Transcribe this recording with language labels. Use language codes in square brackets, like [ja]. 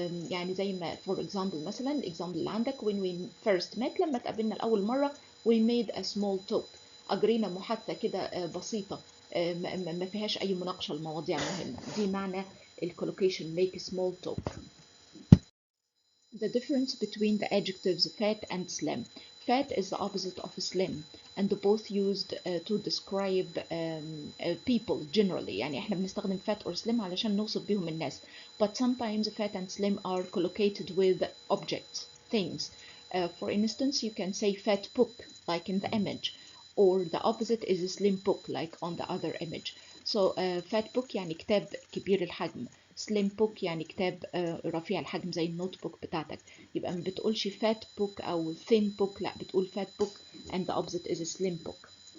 [ar] يعني زي ما [en] for example [ar] مثلا [en] example [ar] اللي عندك [en] when we first met، [ar] لما اتقابلنا لأول مرة [en] we made a small talk، [ar] أجرينا محادثة كده بسيطة ما فيهاش أي مناقشة لمواضيع مهمة. دي معنى [en] collocation make a small talk. The difference between the adjectives fat and slim. Fat is the opposite of slim and both used to describe people generally. [ar] يعني احنا بنستخدم fat or slim علشان نوصف بيهم الناس. [en] But sometimes fat and slim are collocated with objects, things. For instance, you can say fat book like in the image, or the opposite is a slim book like on the other image. So fat book [ar] يعني كتاب كبير الحجم. سليم بوك يعني كتاب رفيع الحجم زي النوت بوك بتاعتك. يبقى ما بتقولش فات بوك أو [en] thin book، [ar] لا بتقول فات بوك [en] and the opposite is a slim book.